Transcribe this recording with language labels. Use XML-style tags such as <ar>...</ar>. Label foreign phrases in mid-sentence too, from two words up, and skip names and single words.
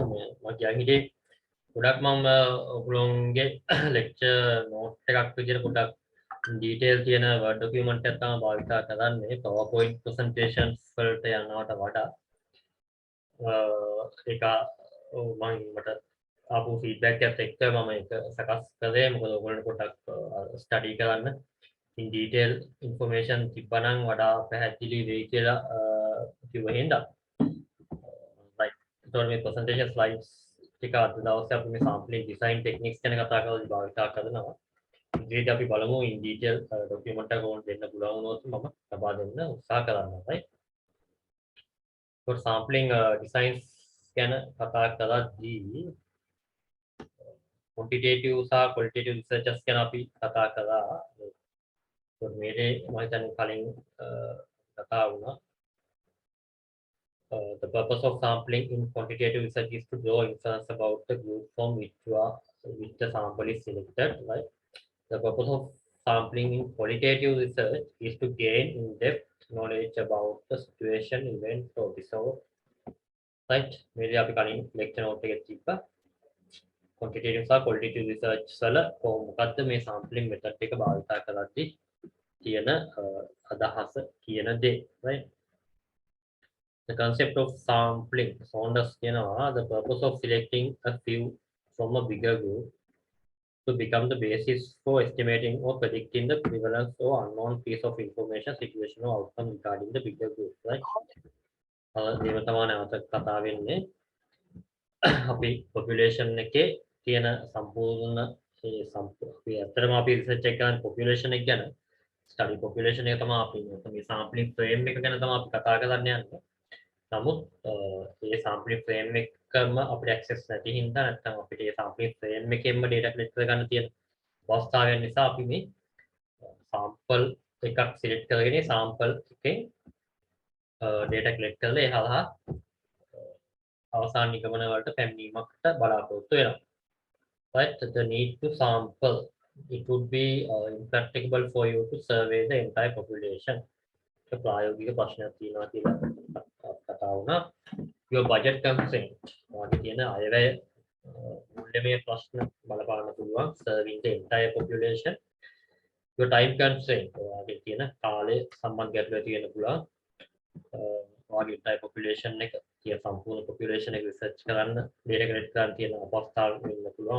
<si>මම කියන්නේ ගොඩක් මම ඔයගොල්ලෝගේ</si> <en>lecture note</en> <si>එකක් විදිහට පොඩක් detail තියෙන</si> <en>word document</en> <si>එකක් තමයි භාවිතා කරන්නේ.</si> <en>PowerPoint presentations</en> <si>වලට යනවට වඩා ඒක මට ආපු feedback එකත් එක්ක මම ඒක සකස් කළේ. මොකද ඔයගොල්ලෝ පොඩක් study කරන්න</si> <en>in detail information</en> <si>තිබ්බනම් වඩා පැහැදිලි වෙයි කියලා කිව්ව හින්දා like ඒතකොට මේ</si> <en>presentation slides</en> <si>ටික අද දවසේ අපි මේ</si> <en>sampling design techniques</en> <si>ගැන කතා කරලා භාවිතා කරනවා. ඉතින් අපි බලමු</si> <en>in detail document</en> <si>එක ඕන දෙන්න පුළුවන් වුණොත් මම ලබා දෙන්න උත්සාහ කරනවා.</si> <en>right for sampling designs</en> <si>ගැන කතා කරද්දී quantitative සහ</si> <en>qualitative researchers</en> <si>ගැන අපි කතා කරා. මේකේ මම හිතන්නේ කලින් කතා වුණා.</si> <en>The purpose of sampling in quantitative research is to draw inference about the group from which the sample is selected. Right. The purpose of sampling in qualitative research is to gain in-depth knowledge about the situation, event, or episode. Right.</en> <si>මේක අපි කලින් lecture note එකේ තිබ්බා. Quantitative සහ</si> <en>qualitative research</en> <si>වල මොකක්ද මේ</si> <en>sampling method</en> <si>එක භාවිත කරද්දී තියෙන අදහස කියන දේ.</si> <en>Right. The concept of sampling, Saunders කියනවා, the purpose of selecting a few from a bigger group to become the basis for estimating or predicting the prevalence or unknown piece of information, situation or outcome regarding the bigger group. Right?</en> <si>දේව තමයි නැවත කතා වෙන්නේ. අපි population එකේ තියෙන සම්පූර්ණ අපි අතරම අපි research එක කරන population එක ගැන</si> <en>study population</en> <si>එක තමයි අපි මේ</si> <en>sampling frame</en> <si>එක ගැන තමයි අපි කතා කරන්න යන්නේ. නමුත් මේ</si> <en>sampling frame</en> <si>එකම අපිට access නැති හින්දා නැත්නම් අපිට මේ sampling frame එකෙන්ම</si> <en>data collect</en> <si>කරගන්න තියෙන අවස්ථාවෙන් නිසා අපි මේ sample එකක් select කරගෙන sample එකෙන්</si> <en>data collect</en> <si>කරලා ඒ හරහා අවසාන නිගමන වලට පැමිණීමකට බලාපොරොත්තු වෙනවා.</si> <en>Right, the need to sample, it would be impracticable for you to survey the entire population.</en> <si>ප්‍රායෝගික ප්‍රශ්නයක් තියෙනවා කියලා කතා වුණා.</si> <en>Your budget constraint.</en> <si>ඔයාගේ තියෙන අයවැය මූල්‍යමය ප්‍රශ්න බලපාන්න පුළුවන්</si> <en>serving the entire population. Your time constraint.</en> <si>ඔයාගේ තියෙන කාලය සම්බන්ධ ගැටලුවක් තියෙන පුළුවන්. ඔයාගේ</si> <en>entire population</en> <si>එක තියෙන සම්පූර්ණ population එක research කරන්න</si> <en>data collect</en> <si>කරන්න තියෙන අවස්ථාව වෙන්න පුළුවන්.</si>